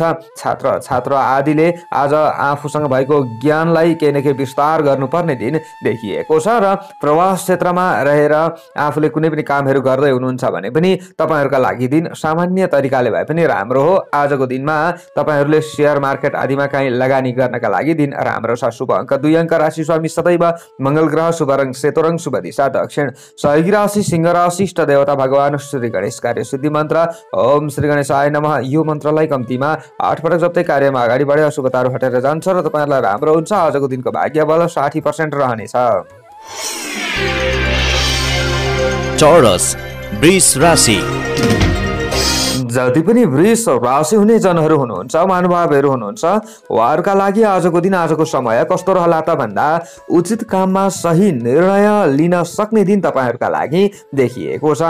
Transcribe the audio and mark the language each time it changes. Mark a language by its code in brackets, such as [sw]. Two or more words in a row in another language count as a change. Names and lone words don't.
[ne] छात्र छात्रा आदिले आज आफूसँग भएको ज्ञानलाई केही न केही विस्तार गर्नुपर्ने दिन देखिएको छ र प्रवास क्षेत्रमा रहेर आफूले कुनै पनि कामहरू गर्दै हुनुहुन्छ भने पनि तपाईहरुका लागि दिन सामान्य तरिकाले भए पनि राम्रो हो। आजको दिनमा तपाईहरुले शेयर मार्केट आदिमा कहीँ लगानी गर्नका लागि दिन राम्रो छ। शुभ अङ्क 2 अङ्क, राशि स्वामी सदैव मंगल ग्रह, शुभ रङ सेतो रङ, शुभ दिशा दक्षिण, सहयोगी राशि सिंह राशि, इष्ट देवता भगवान श्री गणेश, कार्य सिद्धि मन्त्र [sa] ओम श्री गणेशाय नमः। [ne] यो मन्त्रलाई कम्तीमा 8 पटक जप्दै कार्यमा अगाडि बढे अशुभताहरू हटेर जान्छ र तपाईहरुलाई राम्रो हुन्छ। आजको दिनको भाग्य बल 60% रहनेछ। चौरस वृष राशि। जति पनि वृष राशि हुने जनहरू हुनुहुन्छ, महानुभावहरू हुनुहुन्छ, उहाँहरूका लागि आजको दिन आजको समय कस्तो रहला त भन्दा उचित काममा सही निर्णय लिन सक्ने दिन तपाईहरुका लागि देखिएको छ।